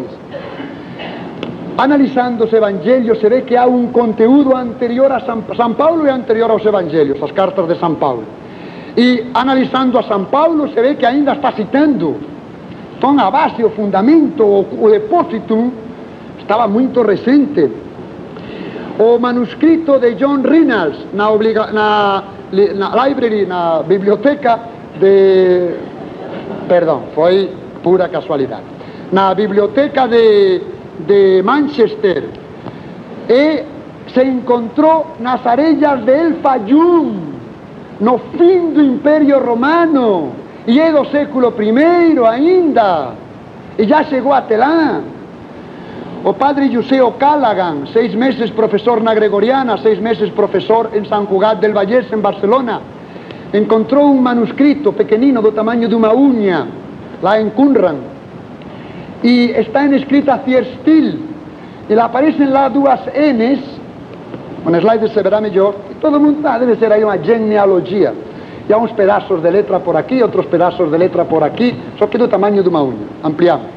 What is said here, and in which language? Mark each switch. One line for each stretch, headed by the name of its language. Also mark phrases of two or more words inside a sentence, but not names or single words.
Portuguese: Analisando os evangelhos, se vê que há um conteúdo anterior a São Paulo e anterior aos evangelhos, as cartas de São Paulo. E analisando a São Paulo, se vê que ainda está citando. Então a base, o fundamento, o depósito estava muito recente. o manuscrito de John Reynolds na library, na biblioteca de... Perdón, foi pura casualidade. Na biblioteca de Manchester, e se encontrou nas arellas de El Fayum, no fin do Imperio Romano, e é do século I ainda, e já chegou até lá. O padre José O'Callaghan, 6 meses professor na Gregoriana, 6 meses professor em Sant Cugat del Vallès, em Barcelona, encontrou um manuscrito pequenino do tamanho de uma unha, lá em Qumran, e está em escrita Thierstil, e lá aparecem lá 2 N's, um slide se verá melhor, e todo mundo, deve ser aí uma genealogia, e há uns pedaços de letra por aqui, outros pedaços de letra por aqui, só que do tamanho de uma unha, ampliamos.